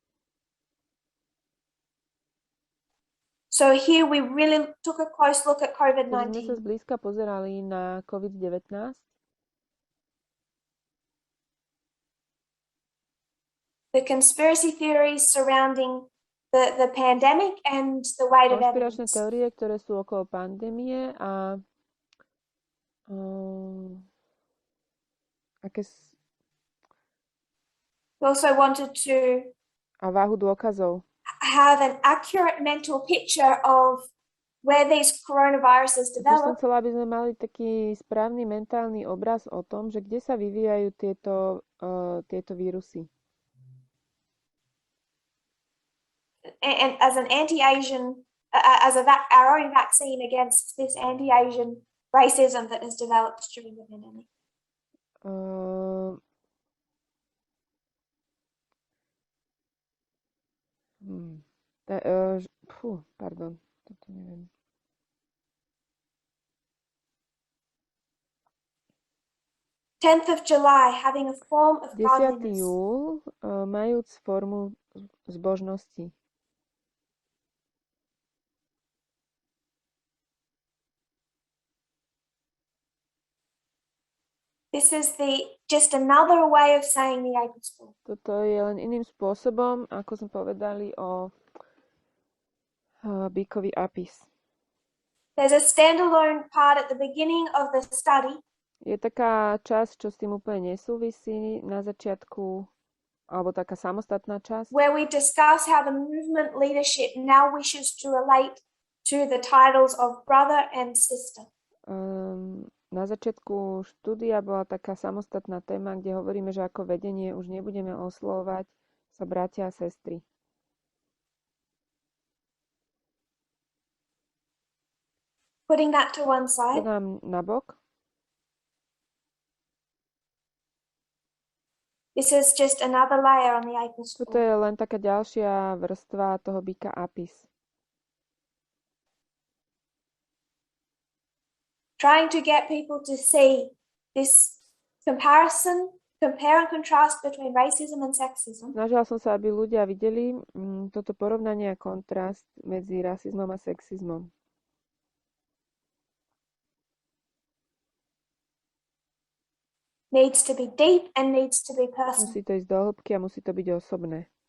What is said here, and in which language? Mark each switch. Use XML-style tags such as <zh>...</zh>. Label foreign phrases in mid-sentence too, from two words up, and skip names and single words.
<en>So here we really took a close look at</en> <sk>Takže sme sa</sk> <en>COVID-19.</en> <sk>zblízka pozerali na COVID-19.</sk> <en>The conspiracy theories surrounding the pandemic and the weight of</en> <sk>Konšpiračné</sk> <en>evidence.</en> <sk>teórie, ktoré sú okolo pandémie a</sk> <en>We also wanted to</en> <sk>váhu dôkazov.</sk> <en>have an accurate mental picture of where these coronaviruses</en> <sk>Tiež som</sk> <en>develop</en> <sk>chcela, aby sme mali taký správny mentálny obraz o tom, že kde sa vyvíjajú tieto vírusy.</sk> <en>and as an anti-Asian, our own vaccine against this anti-Asian racism that has developed during the pandemic.</en> <sk>Pardon, toto neviem.</sk> <en>Tenth of July, having a form of</en> <sk>10.</sk> <en>godliness.</en> <sk>júl, majúc formu zbožnosti.</sk> <en>This is just another way of saying the Apostol.</en> <sk>Toto je len iným spôsobom, ako sme povedali o Bíkovi Apis.</sk> <en>There's a standalone part at the beginning of the study.</en> <sk>Je taká časť, čo s tým úplne nesúvisí na začiatku, alebo taká samostatná časť,</sk> <en>where we discuss how the movement leadership now wishes to relate to the titles of brother and sister.</en> <sk>Na začiatku štúdia bola taká samostatná téma, kde hovoríme, že ako vedenie už nebudeme oslovovať sa bratia a sestry.</sk> <en>Putting that to one</en> <sk>To</sk> <en>side,</en> <sk>dám na bok.</sk> <en>this is just another layer on the Apostol.</en> <sk>Toto je len taká ďalšia vrstva toho Bíka Apis.</sk> <en>Trying to get people to see this compare and contrast between racism and sexism.</en> <sk>Snažila som sa, aby ľudia videli toto porovnanie a kontrast medzi rasizmom a sexizmom.</sk> <en>Needs to be deep and needs to be personal.</en> <sk>Musí to ísť do hĺbky a musí to byť osobné.</sk>